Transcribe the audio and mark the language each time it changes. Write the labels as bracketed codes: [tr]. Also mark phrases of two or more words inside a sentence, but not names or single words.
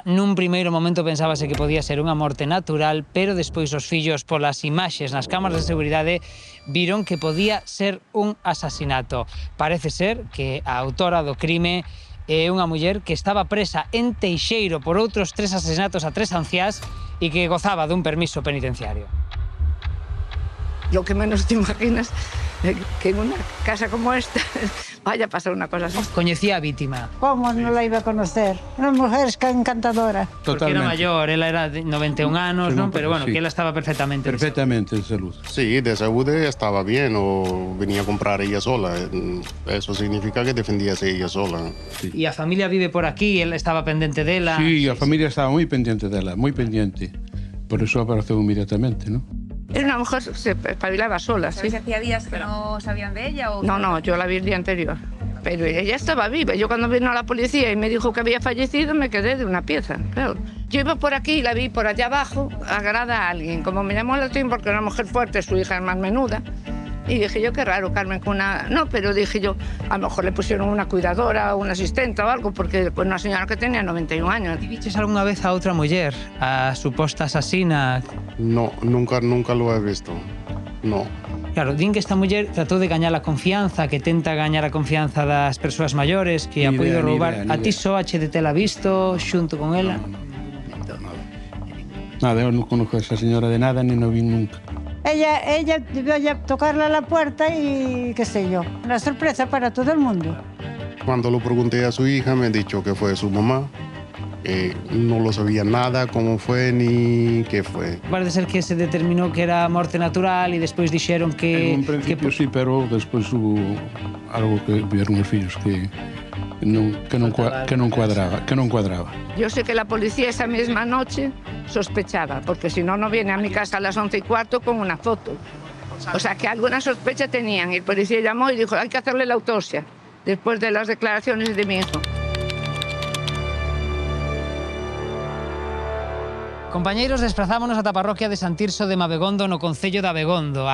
[gl] Nun primeiro momento pensábase que podía ser unha morte natural, pero despois os fillos, polas imaxes nas cámaras de seguridade, viron que podía ser un asasinato. Parece ser que a autora do crime é unha muller que estaba presa en Teixeiro por outros 3 asesinatos a 3 anciás e que gozaba dun permiso penitenciario. [es] Lo que menos te imaginas que en una casa como esta vaya a pasar una cosa así. [gl] Coñecía a vítima. [es] ¿Cómo no la iba a conocer? Una mujer encantadora. Porque era mayor, [gl] ela era de 91 anos, non? Pero bueno, sí. que ela estaba perfectamente. [es] Perfectamente de salud. Sí, de salud estaba bien o venía a comprar ella sola. Eso significa que defendíase ella sola. Sí. [gl] E a familia vive por aquí, ela estaba pendente dela. Sí, a familia estaba moi pendiente dela, moi pendiente. Por eso apareceu inmediatamente, ¿no? [es] Era una mujer que se espabilaba sola, sí. ¿Sabéis hacía días que no sabían de ella? [gl] O... [es] No, yo la vi el día anterior. Pero ella estaba viva. Yo cuando vino la policía y me dijo que había fallecido, me quedé de una pieza, claro. Yo iba por aquí y la vi por allá abajo, agarrada a alguien. Como me llamó la atención porque era una mujer fuerte, su hija es más menuda. Y dije yo, qué raro, Carmen, con una... No, pero dije yo, a lo mejor le pusieron una cuidadora, una asistente o algo, porque pues, una señora que tenía 91 años. [gl] E viches algunha vez a outra muller, a suposta asasina? [es] No, nunca lo he visto. No. [gl] Claro, din que esta muller tratou de gañar a confianza, que tenta gañar a confianza das persoas maiores, que a puido roubar. A ti soache de tela visto, xunto con ela? Nada, eu non conozco a esa señora de nada, ni non vi nunca. [es] Ella iba a tocarle a la puerta y qué sé yo. Una sorpresa para todo el mundo. Cuando lo pregunté a su hija, me ha dicho que fue su mamá. No lo sabía nada, cómo fue ni qué fue. [gl] Parece ser que se determinou que era morte natural e despois dixeron que... [es] En un principio sí, [gl] pero despois [es] hubo algo que vieron [gl] os fillos que non cuadraba. [es] Yo sé que la policía esa misma noche sospechaba, porque si no, no viene a mi casa a las 11:15 con una foto. O sea, que alguna sospecha tenían. Y el policía llamó y dijo, hay que hacerle la autopsia, después de las declaraciones de mi hijo. [gl] Compañeiros, desprazámonos ata a parroquia de San Tirso de Mabegondo no concello de Abegondo.